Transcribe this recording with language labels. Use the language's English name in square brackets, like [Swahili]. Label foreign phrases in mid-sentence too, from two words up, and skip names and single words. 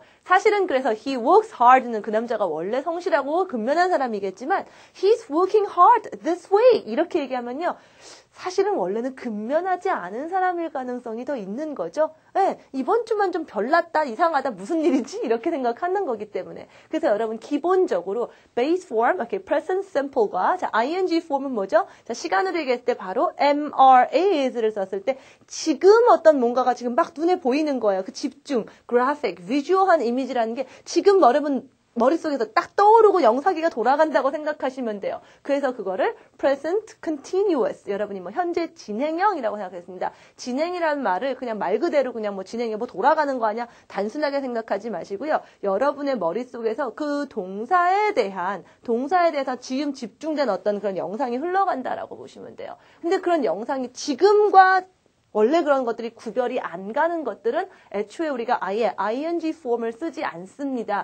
[Korean] 사실은 그래서 [English] he works hard [Korean] 는 그 남자가 원래 성실하고 근면한 사람이겠지만 [English] he's working hard this week [Korean] 이렇게 얘기하면요. 사실은 원래는 근면하지 않은 사람일 가능성이 더 있는 거죠. 이번 주만 좀 별났다, 이상하다, 무슨 일이지? 이렇게 생각하는 거기 때문에. 그래서 여러분 기본적으로 [English] base form, present simple [Korean] 과 [English] ing form [Korean] 은 뭐죠? 자, 시간으로 얘기했을 때 바로 is를 썼을 때 지금 어떤 뭔가가 지금 막 눈에 보이는 거예요. 그 집중, [English] graphic, visual [Korean] 한 이미지라는 게 지금 여러분 머릿속에서 딱 떠오르고 영사기가 돌아간다고 생각하시면 돼요. 그래서 그거를 [English] present continuous, [Korean] 여러분이 뭐 현재 진행형이라고 생각했습니다. 진행이라는 말을 그냥 말 그대로 그냥 뭐 진행해 뭐 돌아가는 거 아니야? 단순하게 생각하지 마시고요. 여러분의 머릿속에서 그 동사에 대해서 지금 집중된 어떤 그런 영상이 흘러간다라고 보시면 돼요. 근데 그런 영상이 지금과 원래 그런 것들이 구별이 안 가는 것들은 애초에 우리가 아예 [English] ing form [Korean] 을 쓰지 않습니다.